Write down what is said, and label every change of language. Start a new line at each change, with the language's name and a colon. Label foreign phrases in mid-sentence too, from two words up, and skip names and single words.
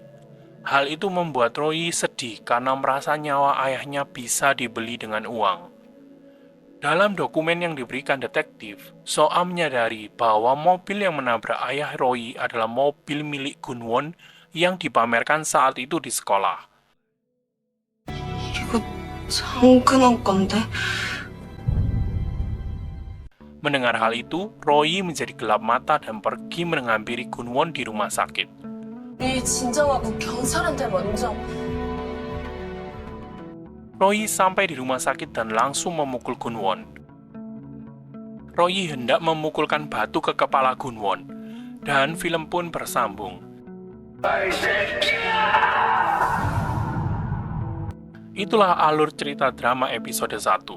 Indonesian: Hal itu membuat Roy sedih karena merasa nyawa ayahnya bisa dibeli dengan uang. Dalam dokumen yang diberikan detektif, Soa menyadari bahwa mobil yang menabrak ayah Roy adalah mobil milik Gunwon yang dipamerkan saat itu di sekolah.
Korean: 이거 장근원 건데.
Indonesian: Mendengar hal itu, Roy menjadi gelap mata dan pergi menghampiri Gunwon di rumah sakit.
Korean: 일 진정하고 경찰한테 먼저.
Indonesian: Roy sampai di rumah sakit dan langsung memukul Gunwon. Roy hendak memukulkan batu ke kepala Gunwon, dan film pun bersambung. Itulah alur cerita drama episode 1.